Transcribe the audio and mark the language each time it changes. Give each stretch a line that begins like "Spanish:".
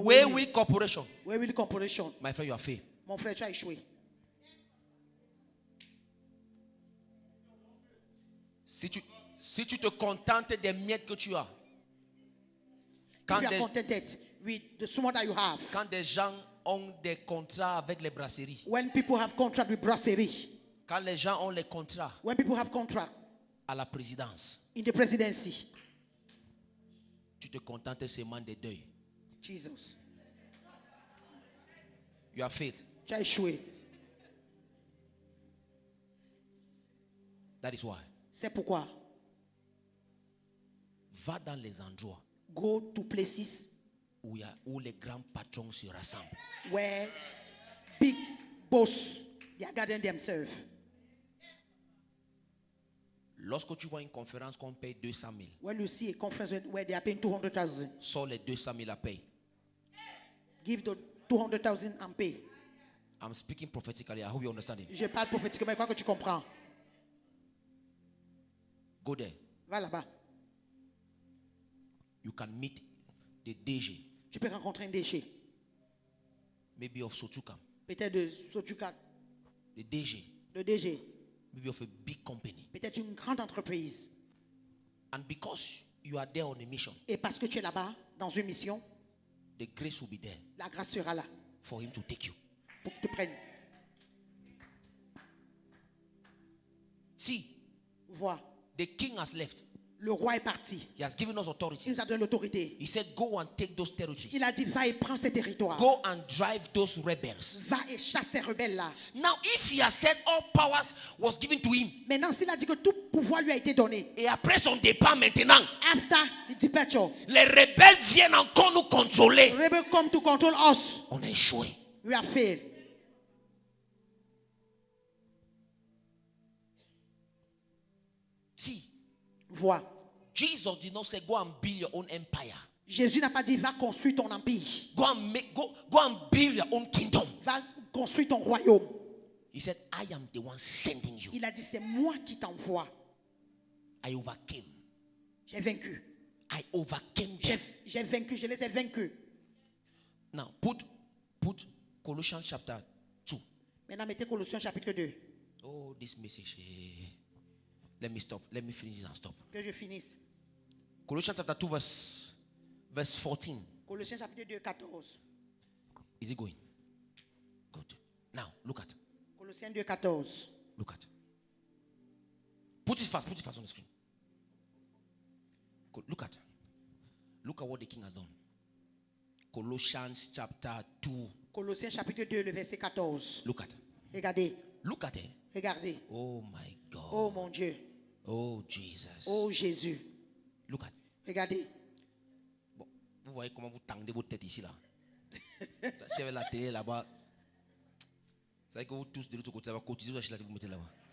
English: Waywill Corporation. Waywill Corporation. My friend, you are failed.
French: Mon frère, tu as échoué. Si tu te contentes des miettes que tu as,
English: If you are contented with the small that you have,
French: quand des gens ont des contrats avec les brasseries,
English: when people have contract with brasserie,
French: quand les gens ont les contrats
English: when people have contract
French: à la présidence,
English: in the presidency,
French: tu te contentes seulement des deuils.
English: Jesus, You are failed.
French: tu as échoué.
English: That is why
French: C'est pourquoi, va dans les endroits
English: go to places
French: où les grands patrons se rassemblent.
English: where big boss, they are gathering themselves.
French: Lorsque tu vois une conférence qu'on paye 200 000,
English: When you see a conference where they are paying 200,000,
French: sors les 200 000 à payer.
English: give the 200,000 and pay. I'm speaking prophetically. I hope you understand it.
French: Je parle prophétiquement, je crois que tu comprends.
English: Go there.
French: Va là-bas.
English: You can meet the DG,
French: Tu peux rencontrer un déchet.
English: maybe of Sotuka,
French: Peut-être de Sotuka,
English: the DG,
French: le DG.
English: maybe of a big company.
French: Peut-être une grande entreprise.
English: And because you are there on a mission,
French: Et parce que tu es là-bas, dans une mission,
English: the grace will be there
French: la grâce sera là
English: for him to take you.
French: pour qu'il te prenne.
English: See,
French: Vois,
English: the king has left.
French: le roi est parti.
English: He has given us
French: Il
English: authority.
French: nous a donné l'autorité.
English: He said, go and take those territories.
French: Il a dit, va et prends ces territoires.
English: Go and drive those rebels.
French: Va et chasse ces rebelles-là.
English: Now, if he has said all powers was given to him,
French: Maintenant, s'il a dit que tout pouvoir lui a été donné, et après son départ maintenant,
English: after the departure,
French: les rebelles viennent encore nous contrôler.
English: rebels come to control us.
French: On a échoué.
English: We are failed. See,
French: Vois,
English: Jesus did not say, go and build your own empire.
French: Jésus n'a pas dit, va construire ton empire.
English: Go and build your own kingdom.
French: Va construire ton royaume.
English: He said, I am the one sending you.
French: Il a dit, c'est moi qui t'envoie.
English: I overcame.
French: J'ai vaincu.
English: I overcame them.
French: J'ai vaincu, je les ai vaincus.
English: Now, put Colossians chapter 2.
French: Maintenant, mettez Colossiens chapitre 2.
English: Oh, this message. Let me stop. Let me finish and stop.
French: Que je finisse.
English: Colossians chapter 2, verse 14.
French: Colossiens chapitre 2, 14.
English: Is it going? Good. Now, look at.
French: Colossiens 2, 14.
English: Look at. Put it fast on the screen. Look at. Look at what the king has done. Colossians chapter 2.
French: Colossiens chapitre 2, le verset 14.
English: Look at.
French: Regardez,
English: Look at it.
French: regardez.
English: Oh my God.
French: Oh mon Dieu.
English: Oh Jesus.
French: Oh Jésus.
English: Look at.
French: Regardez. Bon, vous voyez comment vous tendez votre tête ici là. Si avec la télé là-bas, c'est vrai que vous tous de l'autre côté là-bas, cotisez, vous achetez la télé, vous mettez là-bas.